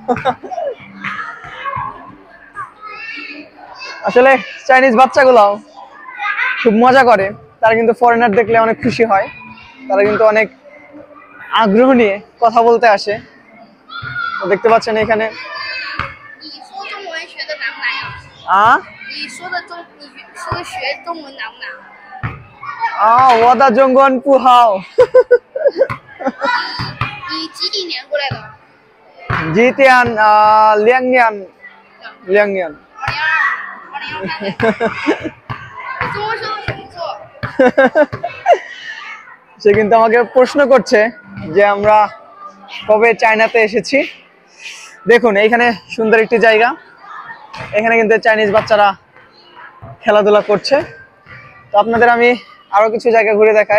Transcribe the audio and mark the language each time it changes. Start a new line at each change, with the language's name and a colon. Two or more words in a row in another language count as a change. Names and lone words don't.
Bangla: আসলে চাইনিজ বাচ্চাগুলাও খুব মজা করে, তারা কিন্তু ফরেনার দেখলে অনেক খুশি হয়, তারা কিন্তু অনেক আগ্রহ নিয়ে কথা বলতে আসে। দেখতে পাচ্ছেন এখানে
Chinese: 我的中文不好。你几几年过来的几点2年。中文说的很不错。
Bangla: সে কিন্তু আমাকে প্রশ্ন করছে যে আমরা কবে চায়নাতে এসেছি। দেখুন এইখানে সুন্দর একটি জায়গা, এখানে কিন্তু চাইনিজ বাচ্চারা খেলাধুলা করছে। তো আপনাদের আমি আরো কিছু জায়গা ঘুরে দেখাই।